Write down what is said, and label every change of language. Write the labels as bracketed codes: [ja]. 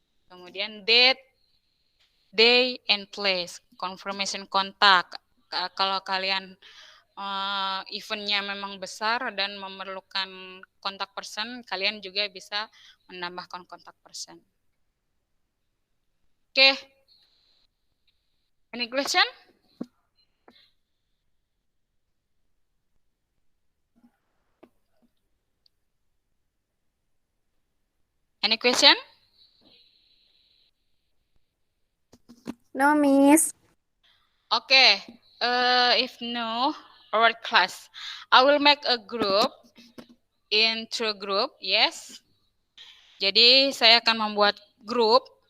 [id] Kemudian [en] date, day, and place. Confirmation kontak. [id] Kalau kalian eventnya memang besar dan memerlukan kontak person, kalian juga bisa menambahkan kontak person. [en] Oke. Any question? Any question? No, Miss. Okay. If no, our class, I will make a group into a group. Yes. [id] Jadi saya akan membuat grup.